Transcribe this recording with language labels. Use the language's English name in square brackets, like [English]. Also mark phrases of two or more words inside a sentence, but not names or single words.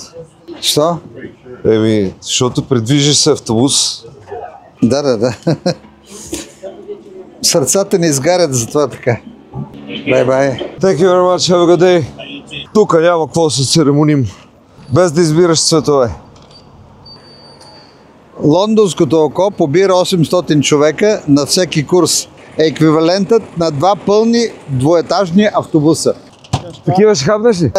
[Bulgarian] Що? Еми, защото предвижи се автобус. Да. Сърцата ни изгарят за това така. Бай. [English] Thank you very much, have a good day. [Bulgarian] Тук няма какво да се церемоним. Без да избираш цветове. Лондонското око побира 800 човека на всеки курс. Еквивалентът на 2 пълни двуетажни автобуса. Такива ще хапнеш ли?